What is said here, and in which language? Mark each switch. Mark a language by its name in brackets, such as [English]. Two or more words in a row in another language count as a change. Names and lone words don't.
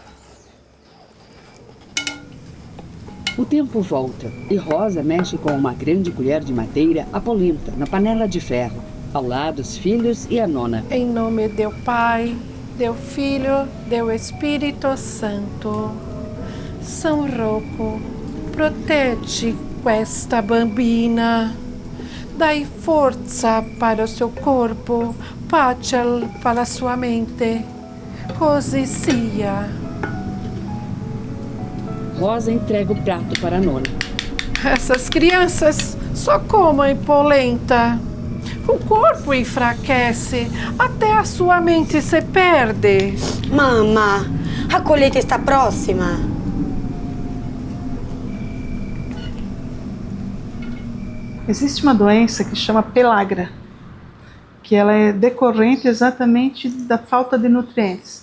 [Portuguese] O tempo volta e Rosa mexe com uma grande colher de madeira a polenta na panela de ferro. Ao lado, os filhos e a nona. Em nome do Pai, do Filho, do Espírito Santo. [Italian] São Rocco, protege questa bambina. Dai forza [Portuguese] para o seu corpo, pace para a sua mente. [Italian] Così sia. [Portuguese] Rosa entrega o prato para a nona. Essas crianças só comem polenta. O corpo enfraquece, até a sua mente se perde. Mamma, a colheita está próxima. Existe uma doença que chama pelagra, que ela é decorrente exatamente da falta de nutrientes.